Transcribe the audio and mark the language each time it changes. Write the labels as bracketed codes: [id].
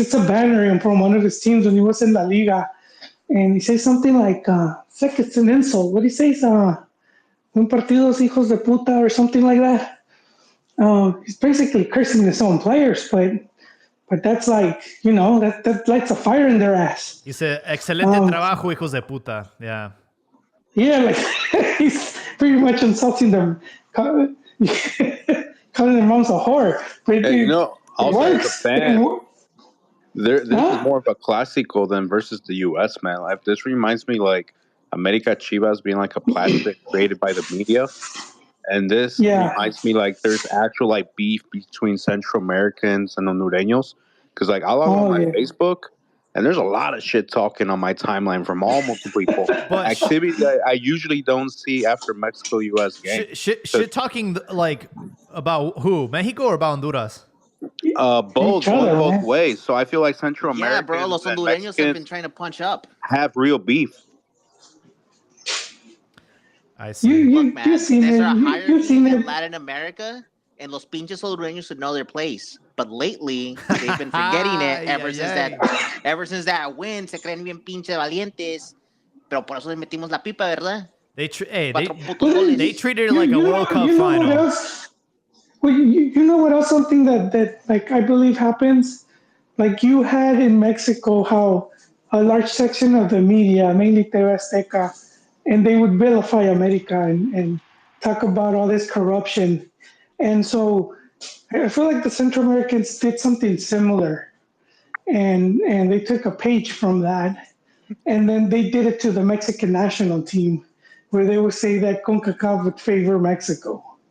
[en] It's a banner from one of his teams when he was in La Liga, and he says something like it's an insult. What he says, [es] un partidos hijos de puta [en] or something like that. He's basically cursing his own players, but that's like that lights a fire in their ass. He said, [es] "Excelente trabajo, hijos de puta." [en] Yeah. Yeah, like he's pretty much insulting them, calling their moms a whore. But Hey, also as a fan, this is more of a clásico than versus the U.S. man. Like, this reminds me like America Chivas being like a plastic created by the media, and this reminds me like there's actual like beef between Central Americans and Hondureños. Because like I log on my Facebook, and there's a lot of shit talking on my timeline from all multiple people. Activity that I usually don't see after Mexico-U.S. game. Shit talking like about who? Mexico or about Honduras? Both ways. So I feel like Central America. Yeah, bro. Los Hondureños have been trying to punch up. Have real beef. I see. Look, man, there's a hierarchy in Latin America, and [es] los pinches Hondureños [en] should know their place. But lately, they've been forgetting it ever since that win. [es] Se creen bien pinche valientes. Pero por eso les metimos la pipa, ¿verdad? [en] They treated it like a World Cup final. Well, you know what else? Something that like I believe happens, like you had in Mexico, how a large section of the media, mainly TV Azteca, and they would vilify America and talk about all this corruption, and so I feel like the Central Americans did something similar, and they took a page from that, and then they did it to the Mexican national team, where they would say that CONCACAF would favor Mexico.